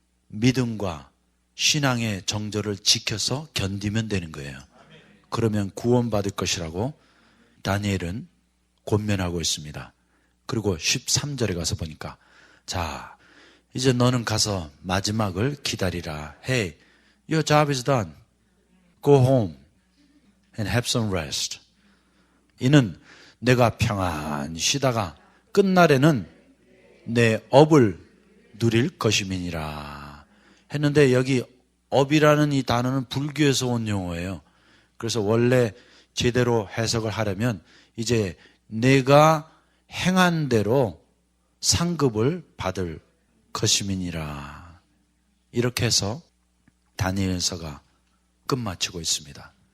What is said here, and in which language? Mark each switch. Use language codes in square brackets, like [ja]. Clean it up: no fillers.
[ko] 믿음과 신앙의 정절을 지켜서 견디면 되는 거예요. 그러면 구원받을 것이라고 다니엘은 권면하고 있습니다. 그리고 13절에 가서 보니까 자, 이제 너는 가서 마지막을 기다리라. [en] Hey, your job is done. Go home and have some rest. [ko] 이는 내가 평안히 쉬다가 끝날에는 내 업을 누릴 것임이니라 했는데, 여기 업이라는 이 단어는 불교에서 온 용어예요. 그래서 원래 제대로 해석을 하려면 이제 내가 행한 대로 상급을 받을 것임이니라, 이렇게 해서 다니엘서가 끝마치고 있습니다.